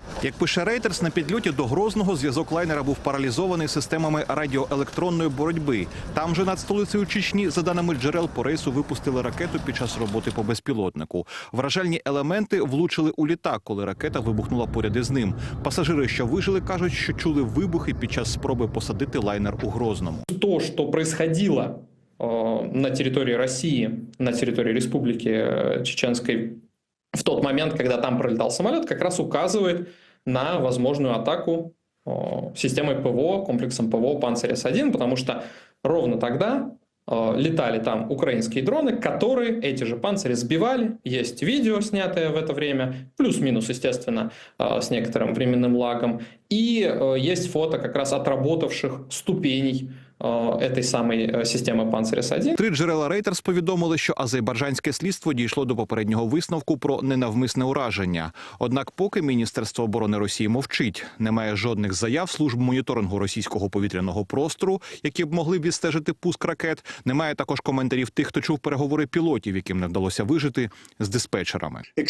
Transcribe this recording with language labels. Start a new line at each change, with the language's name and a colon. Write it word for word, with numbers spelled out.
Ukrainian: Як пише Reuters, на підльоті до Грозного зв'язок лайнера був паралізований системами радіоелектронної боротьби. Там же, над столицею Чечні, за даними джерел, по рейсу випустили ракету під час роботи по безпілотнику. Вражальні елементи влучили у літак, коли ракета вибухнула поряд із ним. Пасажири, що вижили, кажуть, що чули вибухи під час спроби посадити лайнер у Грозному. То, що відбувалося на території Росії, на території Республіки Чеченської,
Russian: в тот момент, когда там пролетал самолет, как раз указывает на возможную атаку системой ПВО, комплексом ПВО «Панцер-С один», потому что ровно тогда летали там украинские дроны, которые эти же «Панцери» сбивали. Есть видео, снятое в это время, плюс-минус, естественно, с некоторым временным лагом. И есть фото как раз отработавших ступеней этой самой системи «Панцер-С один».
Ukrainian: Три джерела Reuters повідомили, що азербайджанське слідство дійшло до попереднього висновку про ненавмисне ураження. Однак поки Міністерство оборони Росії мовчить. Немає жодних заяв служб моніторингу російського повітряного простору, які б могли відстежити пуск ракет. Немає також коментарів тих, хто чув переговори пілотів, яким не вдалося вижити, з диспетчерами.